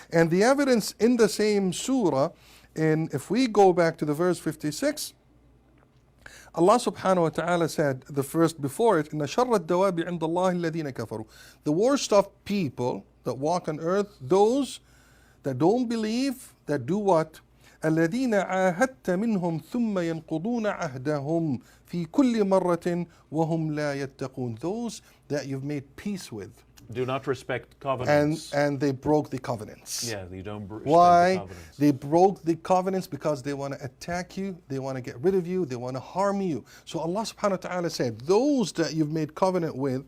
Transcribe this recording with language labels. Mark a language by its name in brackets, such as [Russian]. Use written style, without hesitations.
[English] And the evidence in the same surah, and if we go back to the verse 56, Allah subhanahu wa ta'ala said, the first before it, [Arabic] إِنَّ شَرَّ الدَّوَابِ عِنْدَ اللَّهِ الَّذِينَ كَفَرُوا. [English] The worst of people that walk on earth, those that don't believe, that do what? [Arabic] الذين عاهدت منهم ثم ينقضون عهدهم في كل مرة وهم لا يتقون. [English] Those that you've made peace with. Do not respect covenants. And they broke the covenants. Yeah, they don't respect Why? the covenants. They broke the covenants because they want to attack you, they want to get rid of you, they want to harm you. So Allah subhanahu wa ta'ala said, those that you've made covenant with,